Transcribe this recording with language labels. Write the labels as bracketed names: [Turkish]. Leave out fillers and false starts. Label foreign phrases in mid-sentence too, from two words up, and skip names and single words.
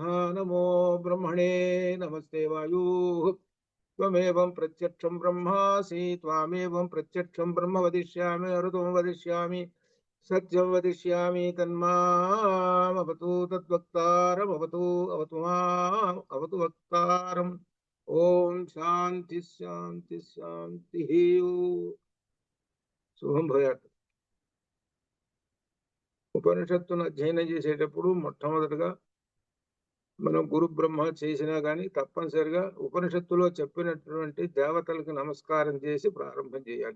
[Sanskrit] नमो ब्रह्मणे नमस्ते वायुः त्वमेवं प्रत्यक्षं ब्रह्मासि त्वामेवं प्रत्यक्षं ब्रह्म वदिष्यामि अरुतं वदिष्यामि सत्यं वदिष्यामि तन्मामवतु तद्वक्तारमवतु अवतु माम् अवतु वक्तारम्। ओम शांति शांति शांतिः। శుభం భూయాత్. [Telugu] ఉపనిషత్తును అధ్యయనం చేసేటప్పుడు మొట్టమొదటిగా మనం గురు బ్రహ్మ చేసినా కానీ తప్పనిసరిగా ఉపనిషత్తులో చెప్పినటువంటి దేవతలకు నమస్కారం చేసి ప్రారంభం చేయాలి.